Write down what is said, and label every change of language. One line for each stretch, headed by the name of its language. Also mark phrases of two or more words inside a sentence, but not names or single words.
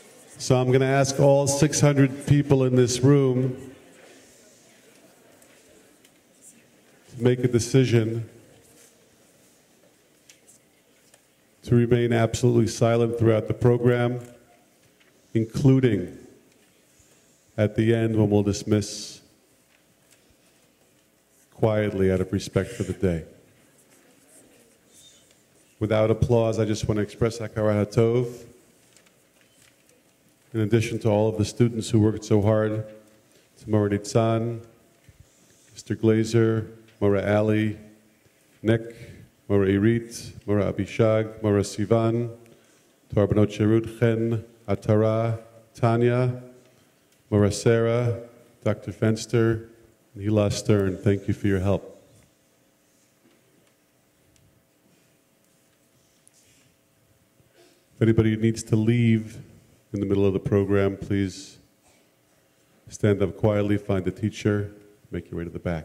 English: So I'm going to ask all 600 people in this room to make a decision to remain absolutely silent throughout the program, including at the end when we'll dismiss quietly out of respect for the day. Without applause, I just want to express
Hebrew: הכרת הטוב.
English: In addition to all of the students who worked so hard, to Mora Nitzan, Mr. Glazer, Mora Ali, Nick, Mora Irit, Mora Abishag, Mora Sivan, to our
Hebrew: בנות שירות,
English: Chen, Atara, Tanya, Mora Sarah, Dr. Fenster, and Hila Stern. Thank you for your help. If anybody needs to leave in the middle of the program, please stand up quietly, find a teacher, make your way to the back.